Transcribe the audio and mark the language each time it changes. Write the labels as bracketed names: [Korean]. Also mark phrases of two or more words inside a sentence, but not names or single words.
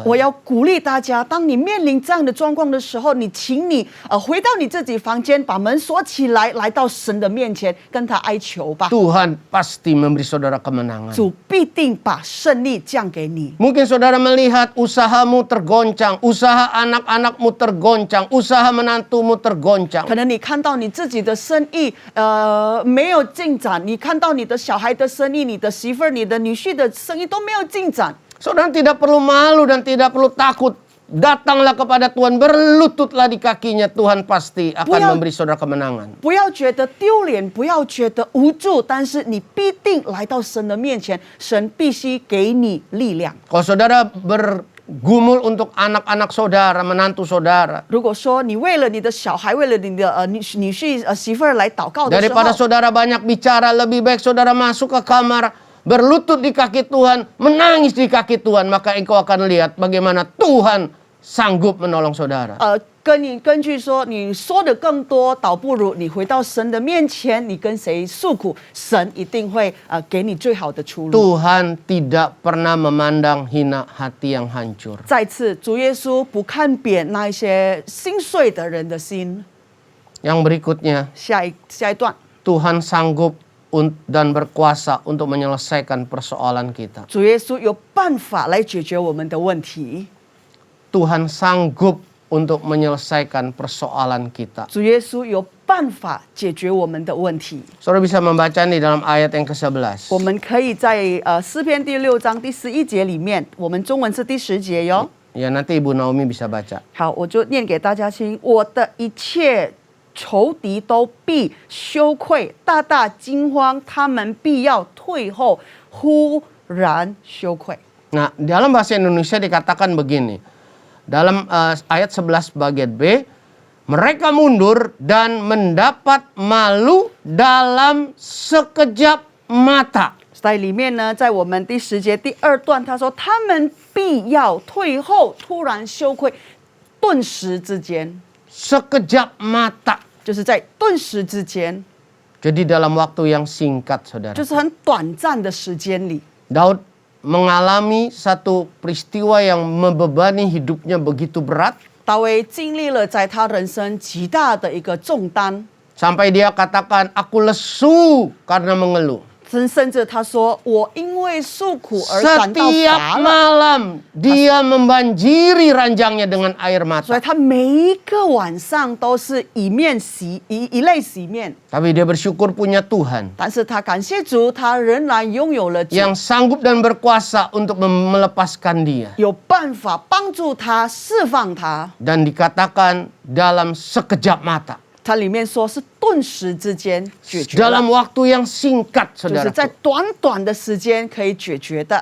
[Chinese] 我要鼓励大家，当你面临这样的状况的时候，请你回到你自己房间，把门锁起来，来到神的面前，跟他哀求吧。 [Indonesian] Tuhan pasti memberi saudara kemenangan. [Chinese] 主必定把胜利降给你。 [Indonesian] Mungkin saudara melihat usahamu tergoncang, usaha anak-anakmu tergoncang, usaha menantumu tergoncang. [Chinese] 可能你看到你自己的生意没有进展，你看到你的小孩的生意、你的媳妇儿、你的女婿的生意都没有进展， [Indonesian] Saudara tidak perlu malu dan tidak perlu takut. Datanglah kepada Tuhan, berlututlah di kakinya. Tuhan pasti akan memberi saudara kemenangan. [Chinese] 不要觉得丢脸，不要觉得无助，但是你必定来到神的面前，神必须给你力量。 [Indonesian] Kalau saudara bergumul untuk anak-anak saudara, menantu saudara, [Chinese] 如果说你为了你的小孩，为了你的女婿媳妇儿来祷告的时候， [Indonesian] daripada saudara banyak bicara, lebih baik saudara masuk ke kamar, berlutut di kaki Tuhan, menangis di kaki Tuhan, maka engkau akan lihat bagaimana Tuhan sanggup menolong saudara. [Chinese] 根据说你说的更多，倒不如你回到神的面前，你跟谁诉苦，神一定会给你最好的出路。 [Indonesian] Tuhan tidak pernah memandang hina hati yang hancur. [Chinese] 再次，主耶稣不看扁那一些心碎的人的心。 [Indonesian] Yang berikutnya, [Chinese] 下一段， [Indonesian] Tuhan sanggup dan berkuasa untuk menyelesaikan persoalan kita. [Chinese] 主耶稣有办法来解决我们的问题。 [Indonesian] Tuhan sanggup untuk menyelesaikan persoalan kita. [Chinese] 主耶稣有办法解决我们的问题。 [Indonesian] Saudara bisa membaca di dalam ayat yang ke-11. [Chinese] 我们可以在诗篇第6章第11节里面，我们中文是第10节哟。 [Indonesian] Ya, nanti Ibu Naomi bisa baca. [Chinese] 好，我就念给大家听。我的一切仇敌都必羞愧，大大惊慌，他们必要退后，忽然羞愧。 [Indonesian] Nah, dalam bahasa Indonesia dikatakan begini. Dalam ayat 11 bagian B, mereka mundur dan mendapat malu dalam sekejap mata. [Chinese] 在里面呢，在我们第10节第2段，他说他们必要退后，突然羞愧，顿时之间， [Indonesian] Sekejap mata. [Chinese] 就是在顿时之间， [Indonesian] Jadi dalam waktu yang singkat, saudara. [Chinese] 就是很短暂的时间里， [Indonesian] Daud mengalami satu peristiwa yang membebani hidupnya begitu berat. [Chinese] 大卫经历了在他人生极大的一个重担， [Indonesian] Sampai dia katakan, aku lesu karena mengeluh. [Chinese] 甚至他说：“我因为诉苦而感到 [Indonesian] Setiap [Chinese] 乏了。” [Indonesian] malam dia membanjiri ranjangnya dengan air [Chinese] 所以 [Indonesian] mata. [Chinese] 他每一个晚上都是以泪洗面。 [Indonesian] Tapi dia bersyukur punya Tuhan [Chinese] 但是他感谢主，他仍然拥有了主， [Indonesian] yang sanggup dan berkuasa untuk melepaskan dia. [Chinese] 有办法帮助他释放他。 [Indonesian] Dan dikatakan dalam sekejap mata. [Chinese] 它里面说是顿时之间解决了， [Indonesian] Dalam waktu yang singkat, [Chinese] 就是在 [Indonesian] saudara. [Chinese] 短短的时间可以解决的。